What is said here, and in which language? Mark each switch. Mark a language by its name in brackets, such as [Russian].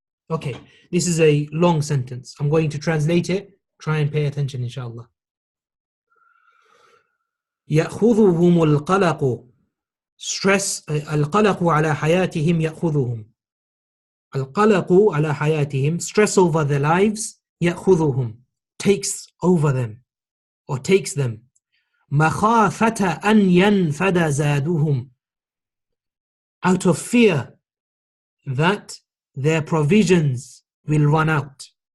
[English] Okay, this is a long sentence. I'm going to translate it. Try and pay attention, inshallah. [Arabic] يأخذهم القلق. [English] Stress, [Arabic] القلق على حياتهم يأخذهم. القلق على حياتهم, [English] stress over their lives, [Arabic] يأخذهم, [English] takes over them. or takes them. [Arabic] مَخَافَةَ أَنْ يَنْفَدَ زَادُهُمْ, [English] out of fear that their provisions will run out.